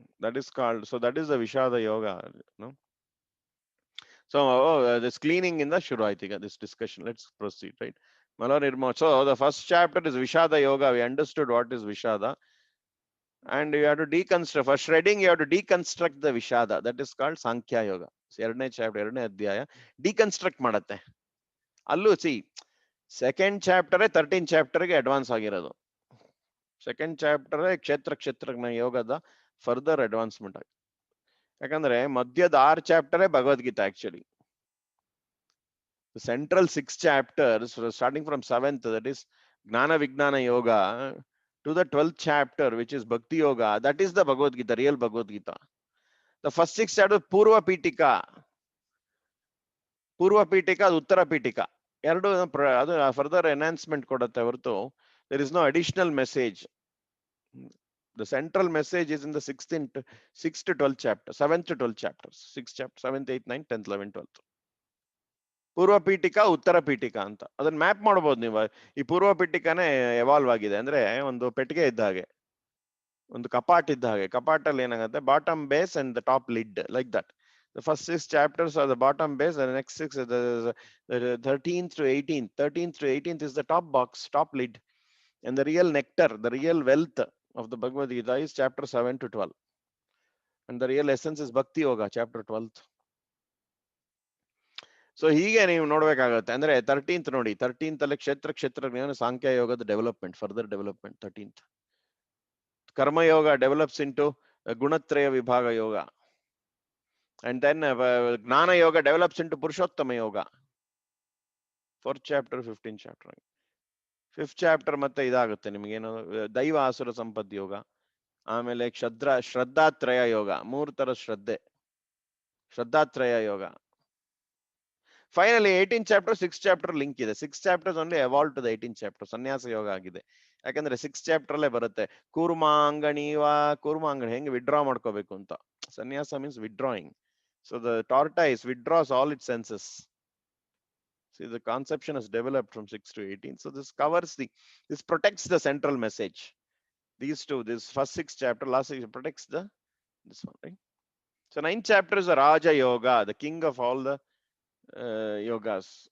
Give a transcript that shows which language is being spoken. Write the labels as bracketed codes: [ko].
[en] That is called, so that is the Vishada Yoga, no? So this cleaning in the Shuraitika, this discussion. Let's proceed, right? So the first chapter is Vishada Yoga. We understood what is Vishada. And you have to deconstruct. For shredding, you have to deconstruct the Vishada. That is called Sankhya Yoga. [kn] ಎರಡನೇ chapter, ಎರಡನೇ ಅಧ್ಯಾಯ deconstruct ಮಾಡುತ್ತೆ. ಅಲ್ಲೂ second chapter 13 ಚಾಪ್ಟರ್ಗೆ advance ಆಗಿರೋದು. Second chapter ಕ್ಷೇತ್ರ ಯೋಗದ further advancement ಆಗಿ. ಯಾಕಂದ್ರೆ ಮಧ್ಯದ 6 ಚಾಪ್ಟರೇ Bhagavad Gita actually. [en] The central 6 chapters, starting from 7th, that is Gnana Vijnana Yoga, to the 12th chapter, which is Bhakti Yoga, that is the Bhagavad Gita, real Bhagavad Gita. The first 6 chapters, Purva Pitika, Uttara Pitika. ಅದು further enhancement [kn] ಕೊಡುತ್ತೆ ಹೊರತು [en] there is no additional message. The central message is in the 6th to 12th chapter, 7th to 12th chapters, 6th chapter, 7th, 8th, 9th, 10th, 11th, 12th. [kn] ಪೂರ್ವ ಪೀಠಿಕಾ ಉತ್ತರ ಪೀಠಿಕಾ ಅಂತ ಅದನ್ನ map ಮಾಡಬಹುದು ನೀವು. ಈ ಪೂರ್ವ ಪೀಠಿಕಾನೇ ಎವಾಲ್ವ್ ಆಗಿದೆ, ಅಂದ್ರೆ ಒಂದು ಪೆಟ್ಟಿಗೆ ಇದ್ದ ಹಾಗೆ, ಒಂದು ಕಪಾಟ್ ಇದ್ದ ಹಾಗೆ. ಕಪಾಟಲ್ಲಿ ಏನಾಗುತ್ತೆ, bottom base and the top lid, like that. [en] The first 6 chapters are the bottom base, and the next 6, the 13th to 18th. 13th to 18th is the top box, top lid. And the real nectar, the real wealth of the Bhagavad Gita is chapter 7 to 12. And the real essence is Bhakti Yoga, chapter 12th. [kn] So ಹೀಗೆ ನೀವು ನೋಡ್ಬೇಕಾಗತ್ತೆ. ಅಂದ್ರೆ 13th ನೋಡಿ, 13th ಅಲ್ಲಿ ಕ್ಷೇತ್ರ ಜ್ಞಾನ ಸಾಂಖ್ಯ ಯೋಗದ development, further development 13th. [en] Karma Yoga develops into Gunatraya Vibhaga Yoga. And then Gnana Yoga develops into Purushottama Yoga. 4th chapter, 15th chapter. 5th chapter [kn] ಮತ್ತೆ ಇದಾಗುತ್ತೆ ನಿಮಗೇನು ದೈವ ಆಸುರ ಸಂಪದ್ ಯೋಗ, ಆಮೇಲೆ ಶ್ರದ್ಧಾತ್ರಯ ಯೋಗ, 3 ತರ ಶ್ರದ್ಧೆ, ಶ್ರದ್ಧಾತ್ರಯ ಯೋಗ. [en] finally 18th chapter 6th chapter [kn] link ಇದೆ. [en] 6 chapters only evolved to the 18th chapter. [kn] ಸನ್ಯಾಸ ಯೋಗ ಆಗಿದೆ. ಯಾಕಂದ್ರೆ 6th chapter ಅಲ್ಲೇ ಬರುತ್ತೆ ಕೂರ್ಮಾಂಗಣಿ ಹೆಂಗೆ ವಿಡ್ರಾ ಮಾಡ್ಕೋಬೇಕು ಅಂತ. [en] ಸನ್ಯಾಸ means withdrawing. So the tortoise withdraws all its senses. See, the conception is developed from 6 to 18. So this covers this protects the central message. These two, this first 6th chapter, last 6 protects this one, right? So 9th chapter is the Raja Yoga, the king of all the yogas.